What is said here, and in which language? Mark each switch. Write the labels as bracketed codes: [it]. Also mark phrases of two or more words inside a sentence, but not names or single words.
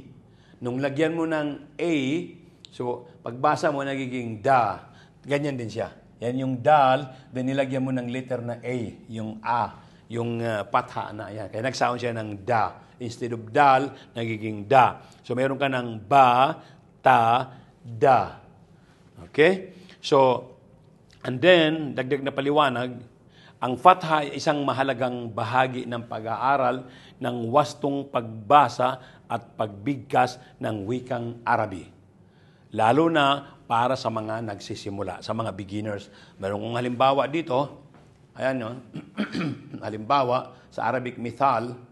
[tl] Nung lagyan mo ng A, so pagbasa mo, nagiging da. Ganyan din siya. Yan yung dal, then nilagyan mo ng letter na A, yung A, yung patha na. Yan. Kaya nag-sound siya ng da. [en] Instead of [tl] dal, nagiging da. So meron ka ng ba, ta, da. Okay? [en] So, and then, [tl] dagdag na paliwanag, ang fatha ay isang mahalagang bahagi ng pag-aaral ng wastong pagbasa at pagbigkas ng wikang Arabi. Lalo na para sa mga nagsisimula, sa mga beginners. Meron kong halimbawa dito, ayan yun, halimbawa sa Arabic Mithal.